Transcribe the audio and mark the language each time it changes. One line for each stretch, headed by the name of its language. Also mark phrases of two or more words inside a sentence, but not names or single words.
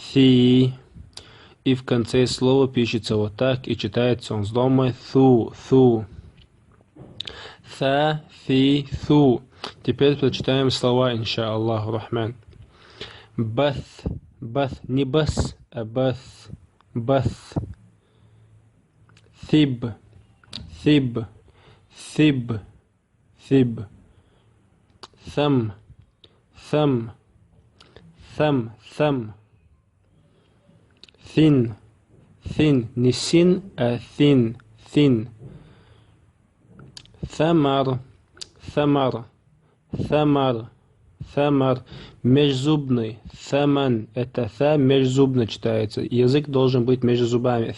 Russian: И в конце слова пишется вот так. И читается он с домой Thu. Tha, Thi, Thu. Теперь прочитаем слова,
Arabic: إن شاء الله رحمن.
English: Bath,
Russian: не бас, а bath.
English: Thib. Thumb. Thin,
Russian: не син, а thin. Thamar, межзубный. Thaman, это Tha межзубно читается. Язык должен быть между зубами.